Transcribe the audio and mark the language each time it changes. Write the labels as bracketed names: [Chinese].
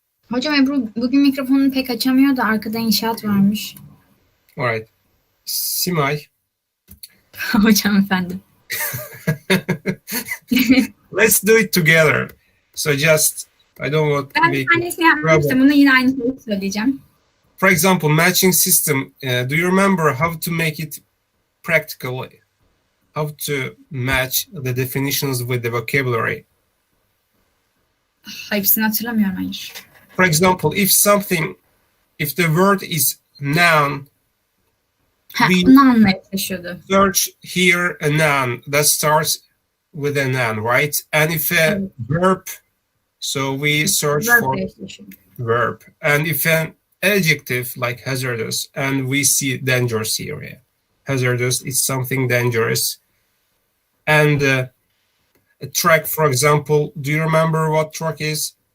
[Turkish] Hocam Ebru bugün mikrofonunu pek açamıyor da arkada inşaat varmış. [English] Alright. Simay? [Turkish] Hocam efendim. [English] Let's do it together. So just, I don't want to [Turkish] Ben [English] make [Turkish] bir tanesini yapmıştım. Bunu yine aynı şeyi söyleyeceğim. [English] For example, matching system. Do you remember how to make it practically? How to match the definitions with the vocabulary? [Turkish] Hepsini hatırlamıyorum, hayır. [English] For example, if the word is noun, [Turkish] Bunu anlamaya çalışıyordu. [English] search here a noun that starts with a noun, right? And if a verb, so we search for verb. And if an adjective like hazardous, and we see dangerous area. Hazardous is something dangerous. And a track, for example, do you remember what track is?